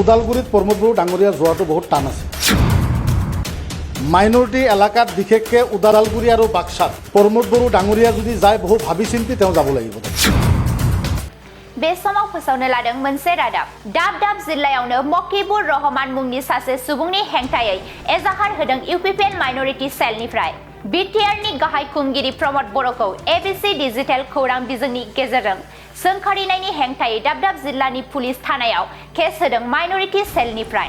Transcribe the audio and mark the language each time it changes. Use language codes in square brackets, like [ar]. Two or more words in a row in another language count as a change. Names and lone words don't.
[as] ওদালগুৰিত প্ৰমোদ বড়ো ডাঙৰীয়া যোৱাটো বহুত টান আছে। মাইনৰিটি এলেকাত বিশেষকৈ ওদালগুৰি আৰু বাক্সাত প্ৰমোদ বড়ো ডাঙৰীয়া যদি যায় বহু ভাবি চিন্তি তেওঁ যাব লাগিব। [brx] बे समाव फोसावनो लादों मोनसे रादाब। दाब दाब जिल्लायावनो मकिबुर रहमान मुंनि सासे सुबुंनि हेंथायै एजाहार होदों इउपिपिएल माइनरिटी सेलनिफ्राय। बिटिआरनि गाहाय खुंगिरि प्रमोद बर'खौ एबिसि डिजिटेल खौरां बिजोंनि गेजेरजों सोंखारिनायनि हेंथायै दाब दाब जिल्लानि पुलिस थानायाव केस होदों माइनरिटी सेलनिफ्राय।